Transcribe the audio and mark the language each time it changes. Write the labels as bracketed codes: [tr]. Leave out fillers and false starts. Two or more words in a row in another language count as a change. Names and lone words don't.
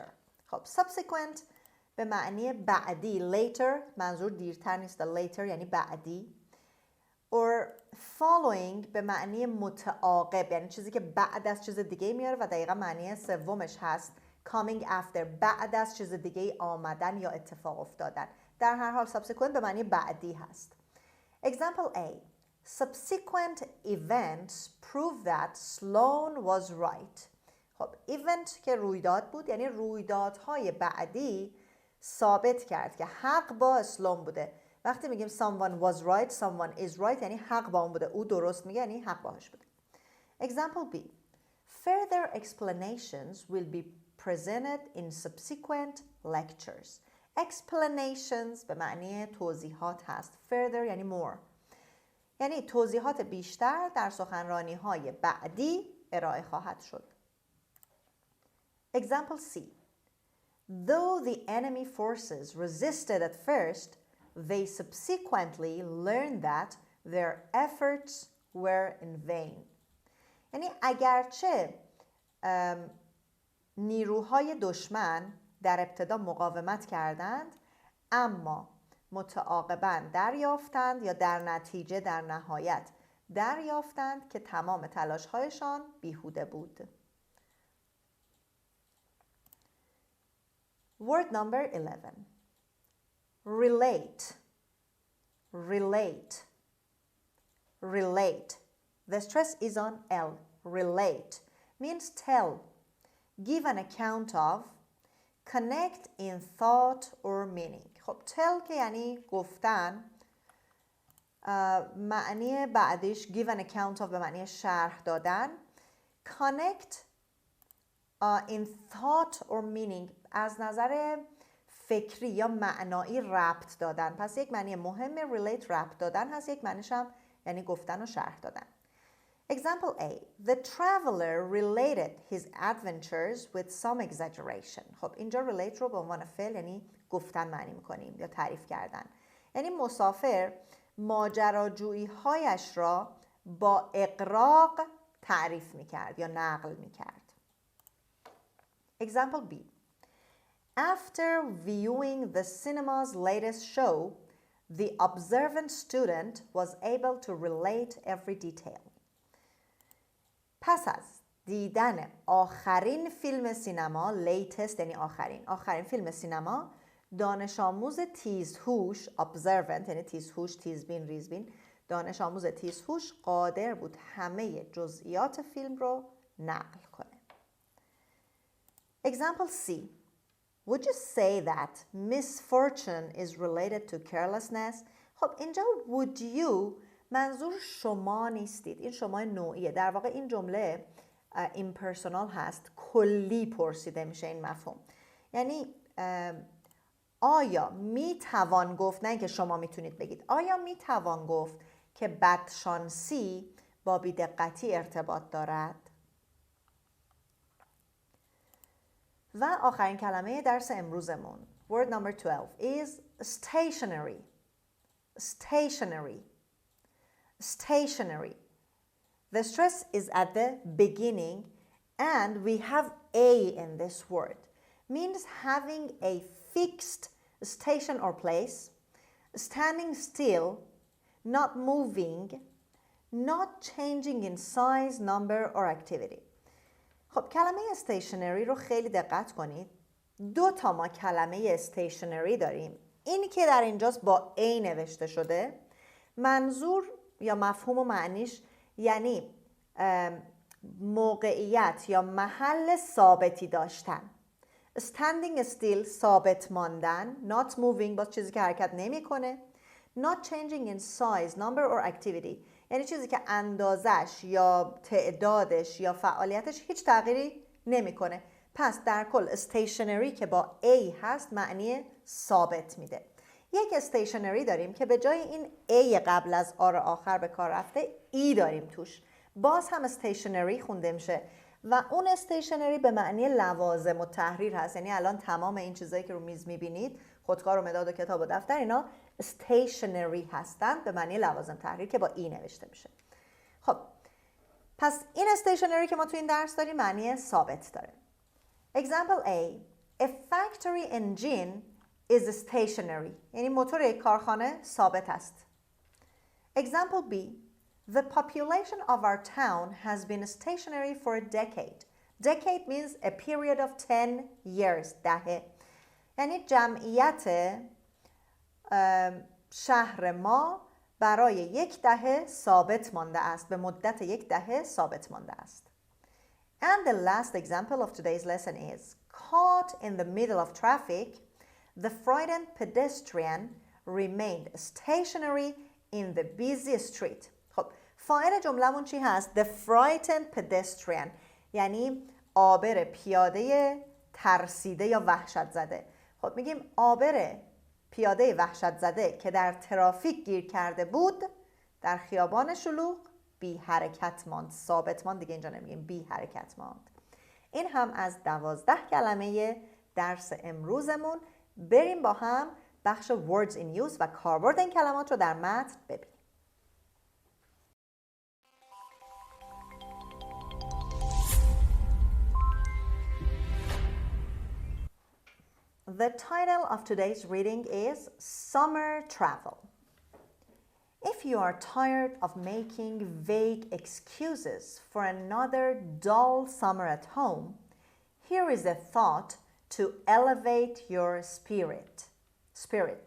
[fa] خب subsequent به معنی بعدی. later منظور دیرتر نیست. later یعنی بعدی. [en] or following [fa] به معنی متعاقب، یعنی چیزی که بعد از چیز دیگه میاره و دقیقا معنی سومش هست [en] coming after، [fa] بعد از چیز دیگه آمدن یا اتفاق افتادن. در هر حال subsequent به معنی بعدی هست. [en] Example A. Subsequent events prove that Sloan was right. [fa] خب event که رویداد بود، یعنی رویدادهای بعدی ثابت کرد که حق با اسلام بوده. وقتی میگیم [en] someone was right, someone is right [fa] یعنی حق با اون بوده، او درست میگه یعنی حق باهاش بوده. [en] Example B. Further explanations will be presented in subsequent lectures. [fa] Explanations به معنی توضیحات هست. [en] Further یعنی more. [fa] یعنی توضیحات بیشتر در سخنرانی‌های بعدی ارائه خواهد شد. [en] Example C. Though the enemy forces resisted at first, they subsequently learned that their efforts were in vain. [fa] یعنی اگرچه نیروهای دشمن در ابتدا مقاومت کردند، اما متعاقباً دریافتند یا در نتیجه در نهایت دریافتند که تمام تلاش‌هایشان بیهوده بود. [en] Word number 11. Relate. Relate. Relate. The stress is on L. Relate means tell, give an account of, connect in thought or meaning. [fa] خب tell که یعنی گفتن، معنی بعدش [en] give an account of [fa] به معنی شرح دادن. [en] Connect in thought or meaning [fa] از نظر فکری یا معنایی ربط دادن. پس یک معنی مهم relate ربط دادن هست، یک معنیش هم یعنی گفتن و شرح دادن. [en] Example A. The traveler related his adventures with some exaggeration. [fa] خب اینجا relate رو به عنوان فعل یعنی گفتن معنی میکنیم یا تعریف کردن. یعنی مسافر ماجراجویی هایش را با اغراق تعریف میکرد یا نقل میکرد. [en] Example B. After viewing the cinema's latest show, the observant student was able to relate every detail. [fa] پس از دیدن آخرین فیلم سینما، latest یعنی آخرین فیلم سینما، دانش آموز تیزهوش observant یعنی تیزهوش، تیزبین، ریزبین، دانش آموز تیزهوش قادر بود همه جزئیات فیلم رو نقل کنه. [en] Example C. Would you say that misfortune is related to carelessness? [fa] خب اینجا [en] would you [fa] منظور شما نیستید، این شما نوعیه. در واقع این جمله impersonal هست، کلی پرسیده میشه این مفهوم. یعنی آیا میتوان گفت، نه اینکه شما میتونید بگید، آیا میتوان گفت که بدشانسی با بی‌دقتی ارتباط دارد؟ و آخرین کلمه درس امروزمون [en] word number 12 is stationary. Stationary. Stationary. The stress is at the beginning and we have a in this word. Means having a fixed station or place, standing still, not moving, not changing in size, number or activity. [fa] خب کلمه stationary رو خیلی دقت کنید. 2 تا ما کلمه stationary داریم. اینی که در اینجاست با a نوشته شده، منظور یا مفهوم و معنیش یعنی موقعیت یا محل ثابتی داشتن. [en] Standing still [fa] ثابت ماندن، [en] not moving [fa] باز چیزی که حرکت نمی کنه، [en] not changing in size, number or activity [fa] یعنی چیزی که اندازش یا تعدادش یا فعالیتش هیچ تغییری نمیکنه. پس در کل stationary که با a هست معنی ثابت میده. یک stationary داریم که به جای این a قبل از آر آخر به کار رفته ای داریم توش، باز هم stationary خونده میشه و اون stationary به معنی لوازم و تحریر هست. یعنی الان تمام این چیزایی که رو میز میبینید، خودکار و مداد و کتاب و دفتر، اینا stationary هستن به معنی لوازم تحریر که با ای نوشته میشه. خب پس این stationary که ما تو این درس داریم معنی ثابت داره. [en] Example A. A factory engine is stationary [fa] یعنی موتور یک کارخانه ثابت است. [en] Example B. The population of our town has been stationary for a decade. Decade means a period of 10 years. [fa] دهه. یعنی جمعیت شهر ما برای 1 دهه ثابت مانده است. به مدت 1 دهه ثابت مانده است. [en] And the last example of today's lesson is caught in the middle of traffic, the frightened pedestrian remained stationary in the busy street. [fa] خب فاعل جمله‌مون چی هست؟ [en] The frightened pedestrian، [fa] یعنی عابر پیاده ترسیده یا وحشت زده. خب میگیم عابر پیاده وحشت زده که در ترافیک گیر کرده بود در خیابان شلوغ بی حرکت ماند. ثابت ماند دیگه اینجا نمیگیم، بی حرکت ماند. این هم از 12 کلمه درس امروزمون. بریم با هم بخش [en] words in use [fa] و کاربرد این کلمات رو در متن ببینیم. [en] The title of today's reading is Summer Travel. If you are tired of making vague excuses for another dull summer at home, here is a thought to elevate your spirits.